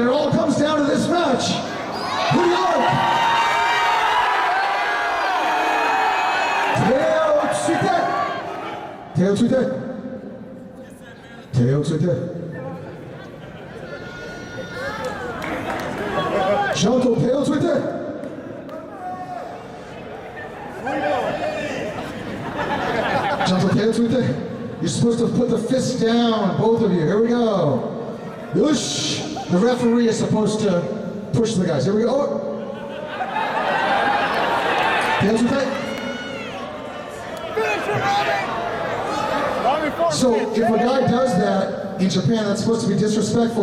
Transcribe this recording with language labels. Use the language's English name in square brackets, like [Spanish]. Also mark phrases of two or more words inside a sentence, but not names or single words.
[English] It all comes down to this match. Who do you like? [Japanese] 手をついて. 手をついて。しゃんと手をついて. しゃんと手をついて. [English] You're supposed to put the fist down, both of you. Here we go. Yosh! The referee is supposed to push the guys. Here we go. Oh. Hands are tight. So if a guy does that in Japan, that's supposed to be disrespectful.